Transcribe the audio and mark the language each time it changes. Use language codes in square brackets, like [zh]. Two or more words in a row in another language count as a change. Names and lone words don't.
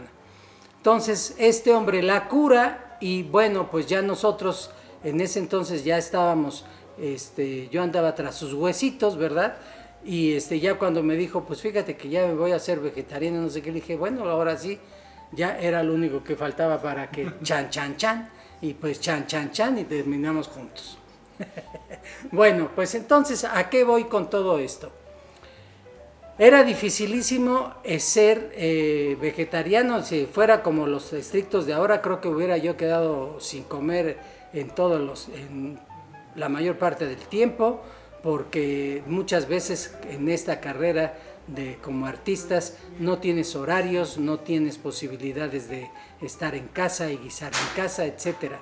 [es] Entonces este hombre la cura y bueno, pues ya nosotros en ese entonces ya estábamos, yo andaba tras sus huesitos, ¿verdad? Y ya cuando me dijo, pues fíjate que ya me voy a hacer vegetariano, no sé qué, le dije, bueno, ahora sí, ya era lo único que faltaba para que chan, chan, chan, y pues chan, chan, chan, y terminamos juntos. Bueno, pues entonces, ¿a qué voy con todo esto? Era dificilísimo ser vegetariano. Si fuera como los estrictos de ahora, creo que hubiera yo quedado sin comer en la mayor parte del tiempo, porque muchas veces en esta carrera como artistas no tienes horarios, no tienes posibilidades de estar en casa y guisar en casa, etcétera.